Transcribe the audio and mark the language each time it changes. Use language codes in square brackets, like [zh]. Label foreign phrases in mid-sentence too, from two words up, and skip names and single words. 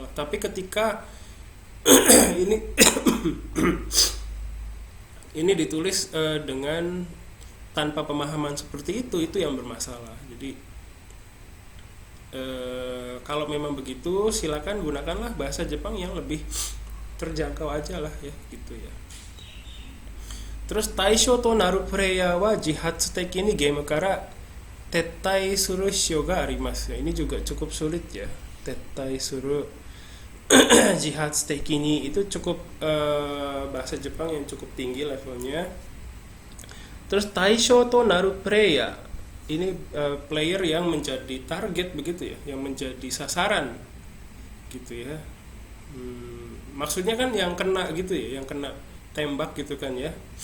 [id] Tapi ketika ini ini ditulis dengan tanpa pemahaman seperti itu yang bermasalah. Jadi kalau memang begitu silakan gunakanlah bahasa Jepang yang lebih terjangkau aja lah ya gitu ya. [ja] Terus 対象となるプレイヤーは自発的にゲームから撤退するしおがあります. [id] Ini juga cukup sulit ya. [ja] 撤退する自発的に [id] itu cukup bahasa Jepang yang cukup tinggi levelnya. Terus [ja] 対象となるプレイヤー, [id] ini player yang menjadi target begitu ya, yang menjadi sasaran gitu ya. Maksudnya kan yang kena gitu ya, yang kena tembak gitu kan ya.